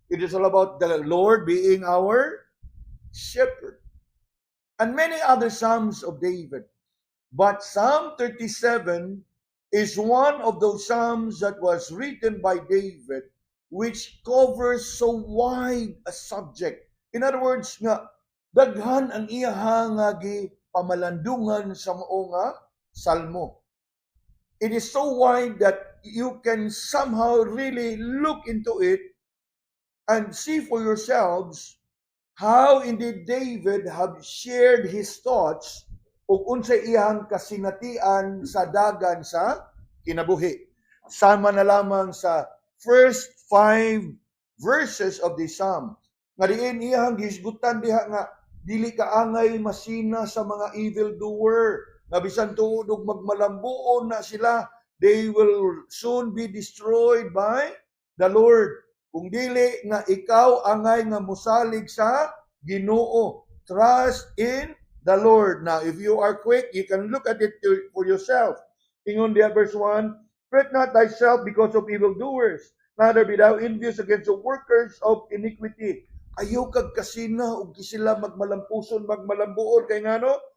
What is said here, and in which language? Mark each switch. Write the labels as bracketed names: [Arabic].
[English] It is all about the Lord being our shepherd. And many other psalms of David. But Psalm 37 is one of those psalms that was written by David which covers so wide a subject. In other words [Cebuano] nga, daghan ang iyaha nga pamalandungan sa mao nga salmo. [English] It is so wide that you can somehow really look into it and see for yourselves how indeed David have shared his thoughts [Cebuano] ug unsay iyang kasinatian sa dagan sa kinabuhi. Sama na lamang sa [English] first 5 verses of the psalm. [Cebuano] Nga diin iyang gisgutan diha nga dili kaangay masina sa mga [English] evildoer. [Cebuano] Nga bisan tuod og magmalambuon na sila, [English] they will soon be destroyed by the Lord. [Cebuano] Kung dili nga ikaw angay nga musalig sa Ginoo. [English] Trust in the Lord. Now, if you are quick, you can look at it for yourself. [Cebuano] Ingon diha [English] verse 1, fret not thyself because of evildoers, neither be thou envious against the workers of iniquity. [Cebuano] Ayaw kag kasina ug sila magmalampuson, magmalambuon kay ngano?